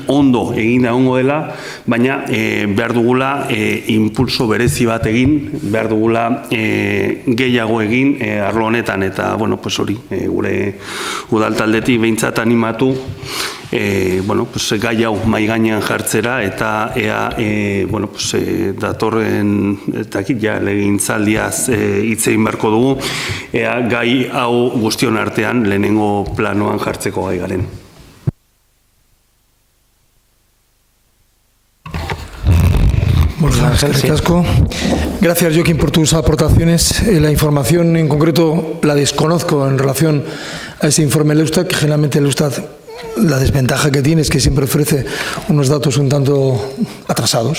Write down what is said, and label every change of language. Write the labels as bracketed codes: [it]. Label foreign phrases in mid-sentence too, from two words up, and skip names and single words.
[eu] ondo egin da egongo dela, baina behar dugula impulso berezi bat egin, behar dugula gehiago egin arlo honetan, eta gure udaltaldetik behintzat animatu gai hau mahai gainean jartzera, eta ea datorren legegintzaldiaz hitz egin beharko dugu, ea gai hau guztion artean lehenengo planoan jartzeko gai garen. [es] Gracias, Joaquín, por tus aportaciones. La información en concreto la desconozco en relación a ese informe del Eustat, que generalmente el Eustat la desventaja que tiene es que siempre ofrece unos datos un tanto atrasados.